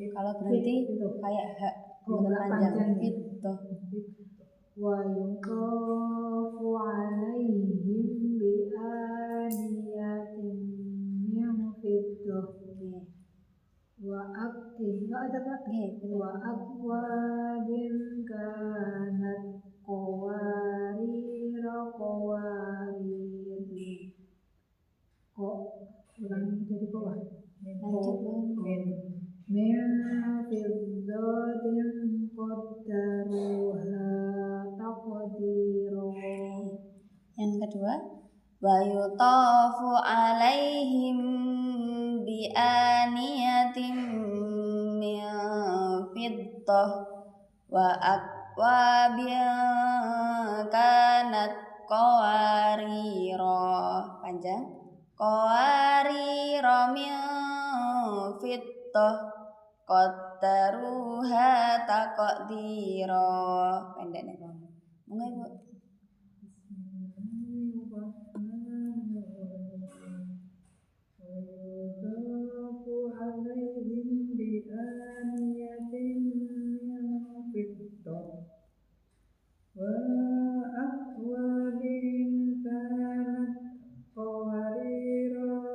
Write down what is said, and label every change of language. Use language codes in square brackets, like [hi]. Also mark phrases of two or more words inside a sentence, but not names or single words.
[id] berarti Gitu. kayak hak Oh, bukan nggak panjang panjang. gitu. [ar] ويطاف عليهم بآنية من فضة و [id] ada Pak? [ar] وأكواب كانت قواريرا قوارير. [id] Kok ulangi jadi kowa? Lanjut Bang. [ar] من فضة قدروها تقديرا. [id] Yang kedua, [ar] ويطاف عليهم بآنية من فضة وأكواب كانت قواريرا. [id] Panjang. [ar] قواريرا من فضة قدروها تقديرا. [id] Pendek nih Bang. Monggo Ibu. [ar] ويطاف عليهم بآنية من فضة وأكواب كانت قوارير